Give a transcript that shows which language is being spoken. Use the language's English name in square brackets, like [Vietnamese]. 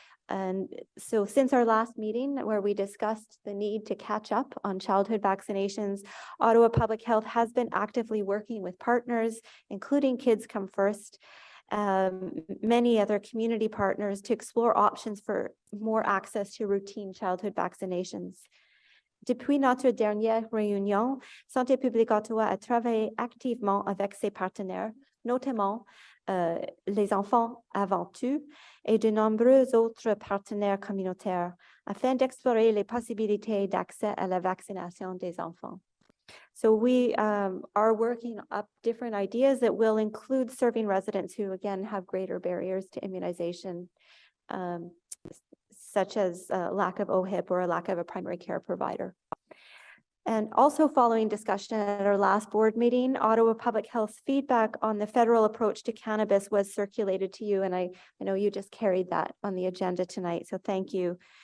[English] And so since our last meeting where we discussed the need to catch up on childhood vaccinations, Ottawa Public Health has been actively working with partners, including Kids Come First, many other community partners to explore options for more access to routine childhood vaccinations. [French] Depuis notre dernière réunion, Santé publique Ottawa a travaillé activement avec ses partenaires, notamment les enfants avant tout et de nombreux autres partenaires communautaires afin d'explorer les possibilités d'accès à la vaccination des enfants. [English] So we are working up different ideas that will include serving residents who again have greater barriers to immunization, such as lack of OHIP or a lack of a primary care provider. And also following discussion at our last board meeting, Ottawa Public Health's feedback on the federal approach to cannabis was circulated to you. And I know you just carried that on the agenda tonight, so thank you.